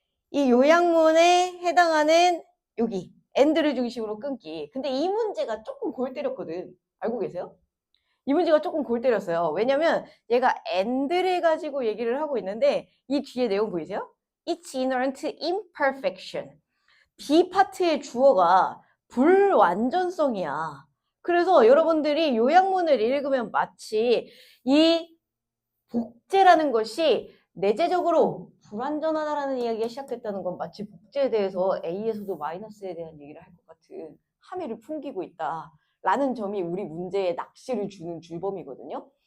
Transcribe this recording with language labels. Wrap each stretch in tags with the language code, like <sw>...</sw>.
<ko>이 요약문에 해당하는 여기 엔드를 중심으로 끊기. 근데 이 문제가 조금 골 때렸거든. 알고 계세요? 이 문제가 조금 골 때렸어요. 왜냐면 얘가 end를 가지고 얘기를 하고 있는데 이 뒤에 내용 보이세요?</ko> <en>It's inherent imperfection.</en> <ko>B 파트의 주어가 불완전성이야. 그래서 여러분들이 요약문을 읽으면 마치 이 복제라는 것이 내재적으로 불완전하다라는 이야기가 시작됐다는 건 마치 복제에 대해서 A에서도 마이너스에 대한 얘기를 할 것 같은 함의를 풍기고 있다라는 점이 우리 문제에 낚시를 주는 줄범이거든요.</ko>